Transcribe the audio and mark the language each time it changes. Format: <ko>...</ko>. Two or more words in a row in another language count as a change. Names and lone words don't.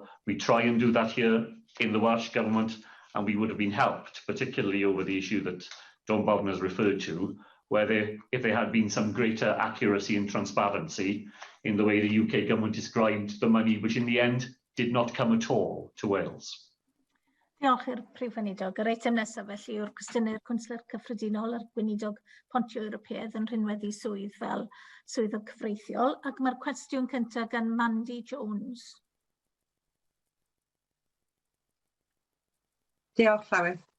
<en>We try and do that here in the Welsh Government, and we would have been helped, particularly over the issue that Dawn Bowden has referred to, where if there had been some greater accuracy and transparency in the way the UK Government described the money, which in the end did not come at all to Wales.</en> <cy>Diolch i'r Prif Weinidog. Yr eitem nesaf felly yw'r cwestiynau'r Cwnsler Cyffredinol a'r Gweinidog Pontio Ewropeaidd yn rhinweddu swydd fel swyddog cyfreithiol, ac mae'r cwestiwn cyntaf gan Mandy Jones. Diolch, Llywydd.</cy>